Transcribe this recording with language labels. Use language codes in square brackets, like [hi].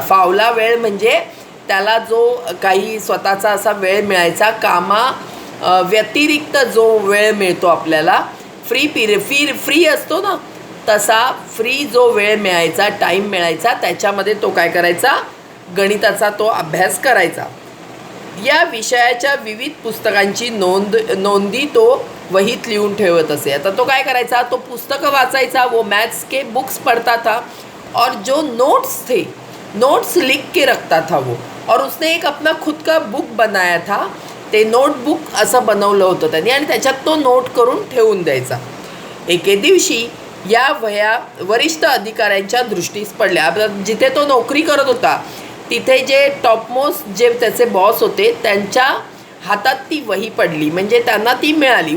[mr] फावला वेळ म्हणजे त्याला जो काही स्वतःचा असा वेळ मिळायचा व्यतिरिक्त जो वेळ मिळतो आपल्याला फ्री असतो ना तसा फ्री जो वेळ मिळायचा टाईम मिळायचा त्याच्यामध्ये तो काय करायचा गणिताचा तो अभ्यास करायचा. या विषयाच्या विविध पुस्तकांची नोंदी तो वहीत लिहून ठेवत असे. आता तो काय करायचा तो पुस्तकं वाचायचा, [hi] वो मैथ्स के बुक्स पढ़ता था और जो नोट्स लिख के रखता था वो. और उसने एक अपना खुद का बुक बनाया था [mr] ते नोटबुक असं बनवलं होतं त्यांनी आणि त्याच्यात तो नोट करून ठेवून द्यायचा. एके दिवशी या वरिष्ठ अधिकाऱ्यांच्या दृष्टीस पडल्या. जिथे तो नोकरी करत होता तिथे जे टॉपमोस्ट जे त्याचे बॉस होते त्यांच्या हातात ती वही पडली, म्हणजे त्यांना ती मिळाली.